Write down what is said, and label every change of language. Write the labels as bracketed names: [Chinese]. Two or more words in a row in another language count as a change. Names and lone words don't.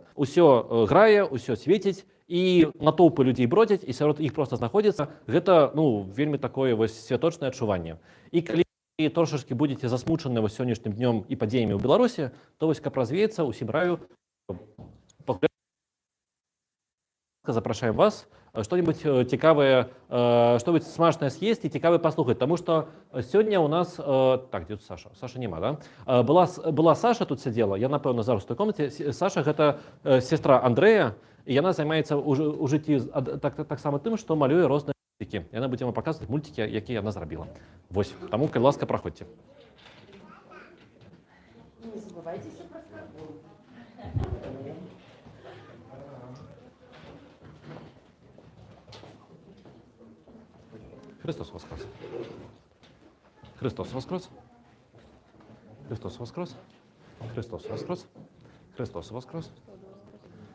[Belarusian] Усё грае, усё свеціць, і натоўпы людзей бродзяць, і сярод іх проста знаходзіцца. Гэта вельмі такое святочнае адчуванне. І калі трошачкі будзеце засмучаны сённяшнім днём і падзеямі ў Беларусі, то каб развеяцца, усім раю запрашаем вас что-нибудь цікавае, что-нибудь смачнае съесть і цікавае паслухаць, таму што сёння у нас дзе тут Саша? Саша няма, да? Была Саша тут сядзела, я напэўна зараз у той комнаце. Саша гэта сестра Андрэя, і яна займаецца ў жыцці таксама тым, што малюе розныя мультики. Яна будзе вам паказваць мультики, якія яна зрабіла. Вось, таму, калі ласка, праходзьце. [Russian] Не забывайтесь про скорбу. Христос воскрес! Христос воскрес! Христос воскрес! Христос воскрес! Христос воскрес!